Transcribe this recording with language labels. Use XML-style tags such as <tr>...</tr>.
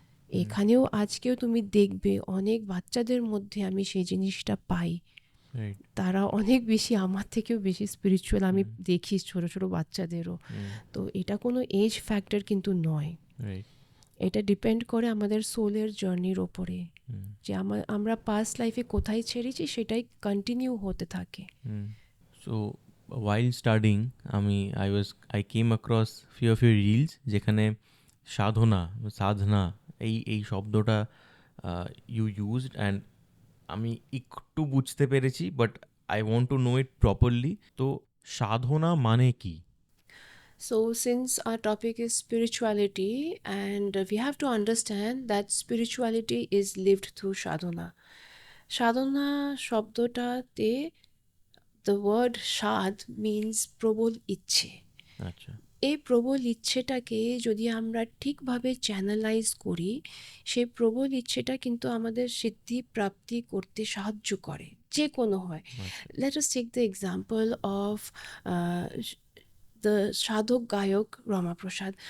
<bn>এখানেও আজকেও তুমি দেখবে অনেক বাচ্চাদের মধ্যে আমি সেই জিনিসটা পাই, তারা অনেক বেশি, আমার থেকেও বেশি স্পিরিচুয়াল আমি দেখি ছোট ছোট বাচ্চাদেরও। তো এটা কোনো এজ ফ্যাক্টর কিন্তু নয়, এটা ডিপেন্ড করে আমাদের সোলের জার্নির ওপরে, যে আমরা পাস্ট লাইফে কোথায় ছেড়েছি সেটাই কন্টিনিউ হতে থাকে।</bn> <en>so while studying I came across few of your reels</en> <bn>যেখানে সাধনা এই শব্দটা</bn> <en>you used, and</en> <bn>আমি একটু বুঝতে পেরেছি,</bn> <en>But I want to know it properly.</en> <bn>তো সাধনা মানে কি?</bn> <en>So since our topic is spirituality, and we have to understand that spirituality is lived through sadhana. Sadhana শব্দটাতে the word shad means</en> <bn>প্রবল ইচ্ছে। আচ্ছা, এই প্রবল ইচ্ছেটাকে যদি আমরা ঠিকভাবে চ্যানেলাইজ করি, সেই প্রবল ইচ্ছেটা কিন্তু আমাদের সিদ্ধি প্রাপ্তি করতে সাহায্য করে, যে কোনো হয়।</bn> <en>Let us take the example of the সাধক গায়ক রমাপ্রসাদ।</en>